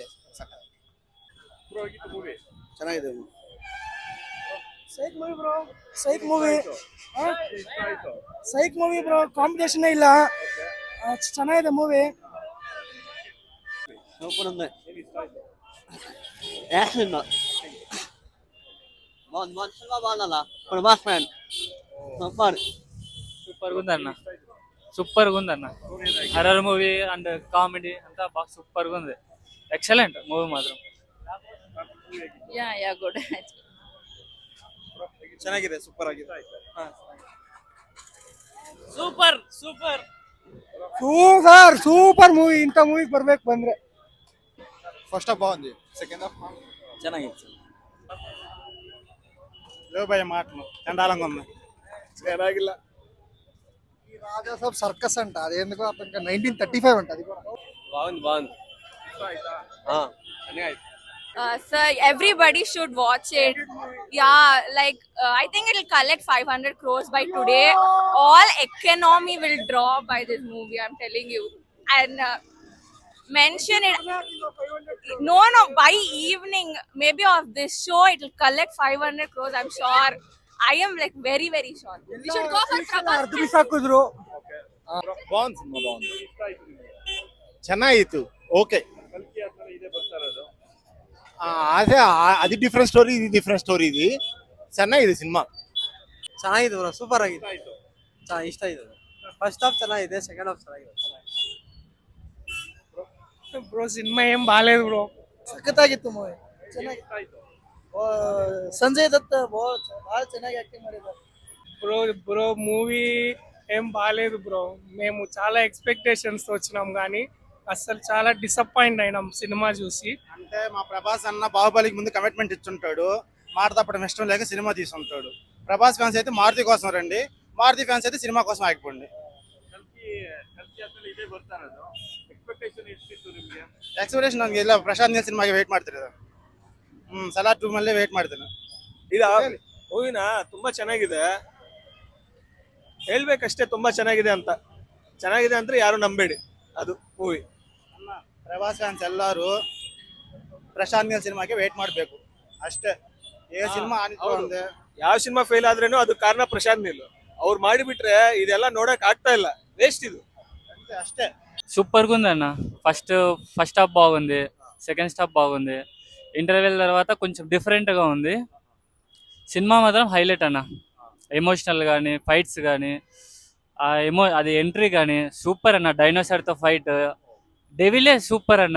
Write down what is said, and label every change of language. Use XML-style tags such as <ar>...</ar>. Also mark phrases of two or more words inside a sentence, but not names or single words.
<kn>Bro, ಹೇಗಿತ್ತು ಮೂವಿ? ಚೆನ್ನಾಗಿದೆ</kn> <en>psych movie bro psych movie</en> <kn>ಇಷ್ಟ ಆಯ್ತು.</kn> <en>psych movie bro competition</en> <kn>ಇಲ್ಲ ಚೆನ್ನಾಗಿದೆ</kn> <en>ಮೂವಿ</en> <te>ಸೂಪರ್ ఉంది</te> <kn>ಏನ್ ಇಷ್ಟ ಆಯ್ತು?</kn> <te>యాక్షన్ బాగుంది సినిమా బాగుందన్న ఇప్పుడు</te> <en>mass man super</en> <te>సూపర్ గా ఉందన్న</te> <en>horror movie and comedy</en> <te>అంతా బాగా సూపర్ గా ఉంది</te> <en>excellent movie</en> <te>మాత్రం</te> <en>Yeah, good.</en> <kn>ಚೆನ್ನಾಗಿದೆ ಸೂಪರ್ ಆಗಿದೆ</kn> <en>super super super movie</en> <kn>ಇಂಥ ಮೂವಿಗೆ ಬರ್ಬೇಕು ಬಂದ್ರೆ</kn> <en>first half</en> <te>బాగుంది</te> <en>second half</en> <te>ಚೆನ್ನಾಗಿತ್ತು లేవబోయే మాటలు చండాలంగా ఉంది.</te> <kn>ಚೆನ್ನಾಗಿಲ್ಲ</kn> <te>ఈ రాజా సాబ్ సర్కస్ అంట అది ఎందుకు అర్థం 1935 అంట అది కూడా బాగుంది</te> <kn>ಇಷ್ಟ ಆಯ್ತಾ? అన్నీ ಆಯ್ತು</kn> <en>So everybody should watch it. Yeah, like I think it'll collect 500 crores by today. All economy will drop by this movie. I'm telling you. And mention it. No, by evening, maybe of this show, it'll collect 500 crores. I'm sure. I am like very, very sure. We should go for Prabhas.</en> <te>అర్థం సాకుదురు బాగుంది సినిమా బాగుంది</te> <kn>ಇಷ್ಟ ಆಯ್ತು ನಿಮ್ಗೆ? ಚೆನ್ನಾಗಿತ್ತು. ಓಕೆ, ಕಲ್ಕಿ ಆದ್ಮೇಲೆ ಇದೇ ಬರ್ತಾ ಇರೋದು. ಅದೇ ಅದು</kn> <en>different story,</en> <kn>ಇದು</kn> <en>different story.</en> <kn>ಇದು ಚೆನ್ನಾಗಿದೆ ಸಿನಿಮಾ. ಚೆನ್ನಾಗಿದೆ</kn> <en>bro super</en> <kn>ಇಷ್ಟ ಆಗಿದೆ ಆಯ್ತು. ಇಷ್ಟ ಆಯ್ತು</kn> <en>first half</en> <kn>ಚೆನ್ನಾಗಿದೆ</kn> <en>second half</en> <kn>ಚೆನ್ನಾಗಿದೆ</kn> <te>బ్రో సినిమా ఏం బాగాలేదు బ్రో సఖತ್ತಾಗಿತ್ತು మూವಿ</te> <kn>ಇಷ್ಟ ಆಯ್ತು.</kn> <te>సంజయ్ దత్ బాగా ಚೆನ್ನಾಗಿ యాక్టింగ్ ಮಾಡಿದ್ದಾರೆ బ్రో మూవీ ఏం బాగాలేదు బ్రో మేము చాలా ఎక్స్పెక్టేషన్స్ తో వచ్చినాం కానీ అసలు చాలా డిసప్పాయింట్ అయినాం సినిమా చూసి అంటే మా ప్రభాస్ అన్న బాహుబలికి ముందు కమిట్మెంట్ ఇచ్చుంటాడు, మాట తప్పడం ఇష్టం లేక సినిమా తీసుంటాడు. ప్రభాస్ ఫ్యాన్స్ అయితే మారుతి కోసం రండి, మారుతి ఫ్యాన్స్ అయితే సినిమా కోసం ఆగిపోండి.</te> <kn>ಕಲ್ಕಿ ಆದ್ಮೇಲೆ ಇದೇ ಬರ್ತಾ ಇರೋದು. ಎಕ್ಸ್ಪೆಕ್ಟೇಷನ್ ಎಷ್ಟಿತ್ತು ನಿಮ್ಗೆ? ಎಕ್ಸ್ಪೆಕ್ಟೇಷನ್ ನನಗೆ ಇಲ್ಲ, ಪ್ರಶಾಂತ್ ನೀಲ್ ಸಿನಿಮಾಗೆ ವೇಟ್ ಮಾಡ್ತಿರೋದು. ಸಲಾರ್ 2 ಮಲ್ಲೇ ವೇಟ್ ಮಾಡ್ತೀನಿ. ಮೂವಿನ ತುಂಬಾ ಚೆನ್ನಾಗಿದೆ, ಹೇಳ್ಬೇಕಷ್ಟೇ ತುಂಬಾ ಚೆನ್ನಾಗಿದೆ ಅಂತ. ಚೆನ್ನಾಗಿದೆ ಅಂದ್ರೆ ಯಾರು ನಂಬೇಡಿ, ಅದು ಮೂವಿ. ప్రభాస్ ಫ್ಯಾನ್ಸ್ ಎಲ್ಲರೂ ಪ್ರಶಾಂತ್ ನೀಲ್ ಸಿನಿಮಾಗೆ ವೇಟ್ ಮಾಡಬೇಕು ಅಷ್ಟೇ. ಏ ಸಿನಿಮಾ ಆನಿದೆ ಯಾವ ಸಿನಿಮಾ ಫೇಲ್ ಆದ್ರೇನು ಅದು ಕಾರಣ ಪ್ರಶಾಂತ್ ನೀಲ್. ಅವ್ರು ಮಾಡಿಬಿಟ್ರೆ ಇದೆಲ್ಲ ನೋಡಕ್ ಆಗ್ತಾ ಇಲ್ಲ, ವೇಸ್ಟ್ ಇದು ಅಷ್ಟೇ.</kn> <te>సూపర్ గా ఉందన్న</te> <en>first half</en> <te>బాగుంది,</te> <en>second half</en> <te>బాగుంది, ఇంటర్వెల్ తర్వాత కొంచెం డిఫరెంట్ గా ఉంది. సినిమా మాత్రం హైలైట్ అన్న, ఎమోషనల్ కానీ ఫైట్స్ కానీ అది ఎంట్రీ కానీ సూపర్ అన్న. డైనోసార్ తో ఫైట్, డెవిలే సూపర్ అన్న.</te>